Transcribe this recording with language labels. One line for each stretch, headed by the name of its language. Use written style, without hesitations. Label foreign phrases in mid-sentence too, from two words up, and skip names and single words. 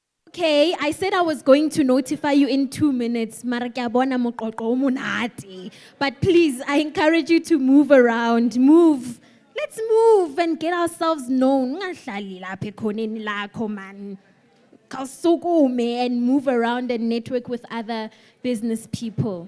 English: Okay, I said I was going to notify you in 2 minutes.
Southern Sotho: Mara ke a bona moqoqo o monate.
English: But please, I encourage you to move around. Move. Let's move and get ourselves known.
Zulu: Ungahlali lapha ekhoneni lakho, man. Kawusukume
English: and move around and network with other business people.